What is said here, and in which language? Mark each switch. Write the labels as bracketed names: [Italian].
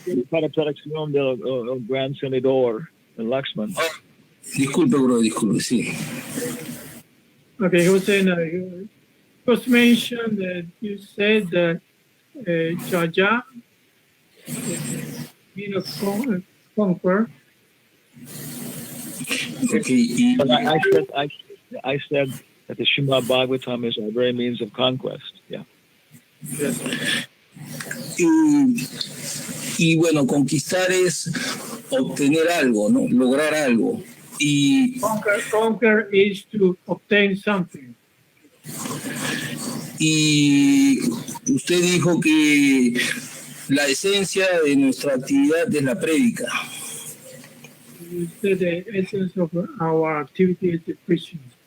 [Spanish] Para traducción del gran senador, el Lakshman. Disculpe, Gurudev, sí. [English] Okay, he was saying, it was mentioned that you said that Yayam means conquer. Okay, I said that the Srimad Bhagavatam is our very means of conquest. Yeah. Yes. [Spanish] Y bueno, conquistar es obtener algo, ¿no? Lograr algo. Y [English] conquer is to obtain something. [Spanish] Y usted dijo que la esencia de nuestra actividad es la prédica. [English] You said the essence of our activity is the preaching.